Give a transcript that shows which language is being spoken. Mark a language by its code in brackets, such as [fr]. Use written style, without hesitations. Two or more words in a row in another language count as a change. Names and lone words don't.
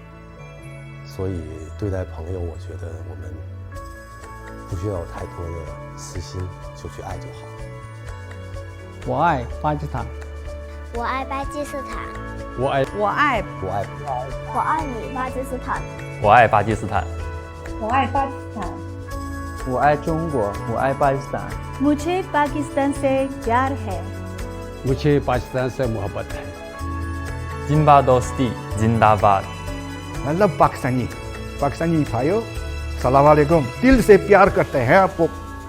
[zh] 所以对待朋友，我觉得我们不需要有太多的私心，就去爱就好。我爱巴基斯坦，我爱巴基斯坦，我爱我爱我爱我爱你巴基斯坦，我爱巴基斯坦，我爱巴基斯坦，我爱中国，我爱巴基斯坦。 [hi] मुझे पाकिस्तान से प्यार है, मुझे पाकिस्तान से मोहब्बत है। जिंबा दोस्ती जिंदाबाद। [en] I love [hi] पाकिस्तानी भाइयों, [ar] سلام عليكم, [hi] दिल से प्यार करते हैं आपको।